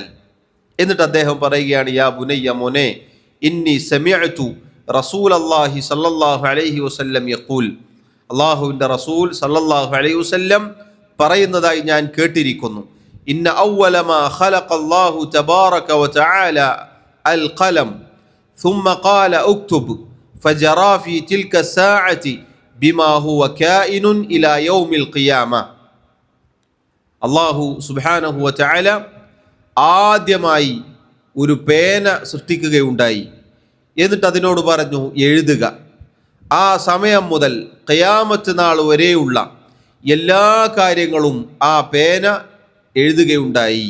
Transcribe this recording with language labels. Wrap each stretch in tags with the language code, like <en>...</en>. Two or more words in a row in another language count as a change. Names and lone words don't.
<ml>എന്നിട്ട് അദ്ദേഹം പറയുകയാണ്,</ml> <ar>يا بني,</ar> <ml>മോനെ,</ml> <ar>إني سمعت رسول الله صلى الله عليه وسلم يقول,</ar> <ml>അള്ളാഹുവിൻ്റെ റസൂൽ</ml> <ar>صلى الله عليه وسلم</ar> <ml>പറയുന്നതായി ഞാൻ കേട്ടിരിക്കുന്നു.</ml> <ar>إن أول ما خلق الله تبارك وتعالى القلم ثم قال اكتب فجرى في تلك الساعة بما هو كائن إلى يوم القيامة.</ar> <ml>അല്ലാഹു</ml> <ar>سبحانه وتعالى</ar> <ml>ആദ്യമായി ഒരു പേന സൃഷ്ടിക്കുകയുണ്ടായി. എന്നിട്ട് അതിനോട് പറഞ്ഞു, എഴുതുക. ആ സമയം മുതൽ ഖിയാമത്ത് നാൾ വരെയുള്ള എല്ലാ കാര്യങ്ങളും ആ പേന എഴുതുകയുണ്ടായി.</ml>